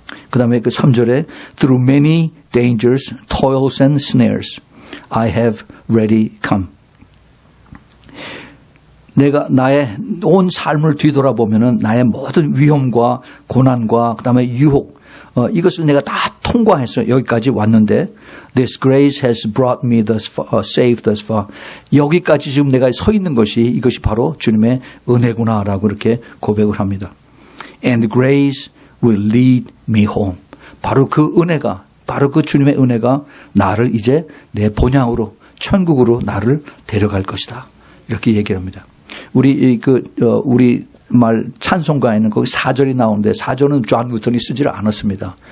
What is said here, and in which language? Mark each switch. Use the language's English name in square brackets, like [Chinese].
[Korean] 그 다음에 그 3절에 [English] Through many dangers, toils and snares, I have ready come. [Korean] 내가 나의 온 삶을 뒤돌아보면은 나의 모든 위험과 고난과 그 다음에 유혹, 이것을 내가 다 통과해서 여기까지 왔는데 [English] This grace has brought me thus far, safe thus far. [Korean] 여기까지 지금 내가 서 있는 것이, 이것이 바로 주님의 은혜구나라고 이렇게 고백을 합니다. [English] And grace will lead me home. [Korean] 바로 그 은혜가, 바로 그 주님의 은혜가 나를 이제 내 본향으로, 천국으로 나를 데려갈 것이다. 이렇게 얘기를 합니다. 우리 말 찬송가에는 거기 4절이 나오는데 4절은 존 뉴턴이 쓰지를 않았습니다.